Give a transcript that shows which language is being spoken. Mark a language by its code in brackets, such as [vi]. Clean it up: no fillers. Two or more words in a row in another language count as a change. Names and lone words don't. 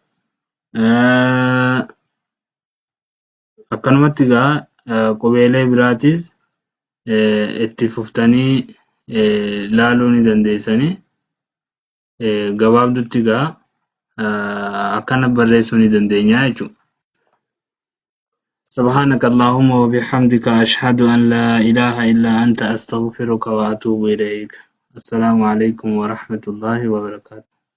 [om] Akkanumatti egaa qubeelee biraatis itti fuftanii laaluu ni dandeessanii. Gabaabdutti egaa akkana barreessuu ni dandeenya jechuudha. [ar] سبحانك اللهم وبحمدك أشهد أن لا إله إلا أنت أستغفرك وأتوب إليك. السلام عليكم ورحمة الله وبركاته.